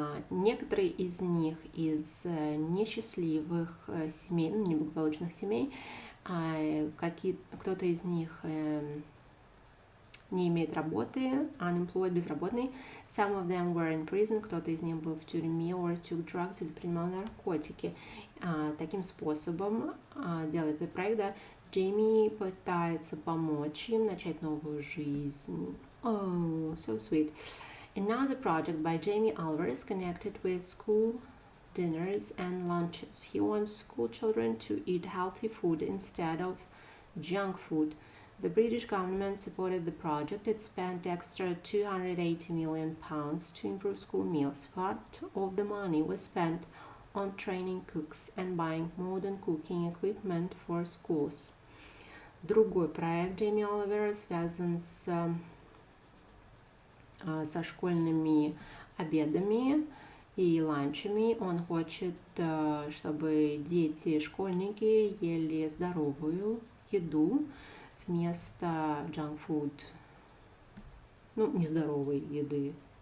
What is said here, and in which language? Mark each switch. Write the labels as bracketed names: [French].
[Russian] Некоторые из них из несчастливых семей, неблагополучных семей, кто-то из них не имеет работы, unemployed, безработный. [English] Some of them were in prison, [Russian] кто-то из них был в тюрьме, [English] or took drugs, [Russian] или принимал наркотики. Таким способом делает этот проект, да, Джейми пытается помочь им начать новую жизнь. [English] Oh, so sweet. Another project by Jamie Oliver is connected with school dinners and lunches. He wants school children to eat healthy food instead of junk food. The British government supported the project. It spent extra £280 million to improve school meals. Part of the money was spent on training cooks and buying modern cooking equipment for schools. [Russian] Другой проект Джейми Оливера связан со школьными обедами и ланчами. Он хочет, чтобы дети, школьники ели здоровую еду вместо junk food, нездоровой еды.